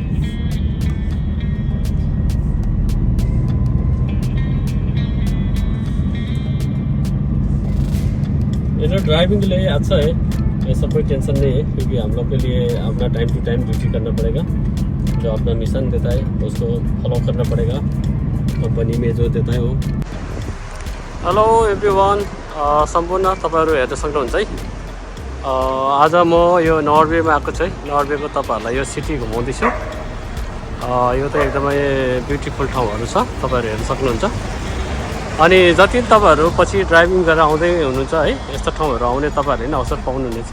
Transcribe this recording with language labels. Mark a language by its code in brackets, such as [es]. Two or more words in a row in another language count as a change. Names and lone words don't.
[hi] इधर ड्राइविंग के लिए अच्छा है, ऐसा कोई टेंशन नहीं है, क्योंकि हम लोग के लिए अपना [en] time to time [hi] ड्यूटी करना पड़ेगा। जो अपना मिशन देता है उसको फॉलो करना पड़ेगा, कंपनी में जो देता है वो। [en] hello everyone, [ne] सम्पूर्ण तपाईँहरू हेर्न सक्नुहुन्छ है। आज म यो नर्वेमा आएको छु है। नर्वेको तपाईँहरूलाई यो सिटी घुमाउँदैछु। यो त एकदमै ब्युटिफुल ठाउँहरू छ, तपाईँहरू हेर्न सक्नुहुन्छ। अनि जति तपाईँहरू पछि ड्राइभिङ गरेर आउँदै हुनुहुन्छ है, यस्तो ठाउँहरू आउने तपाईँहरूले नै अवसर पाउनुहुनेछ।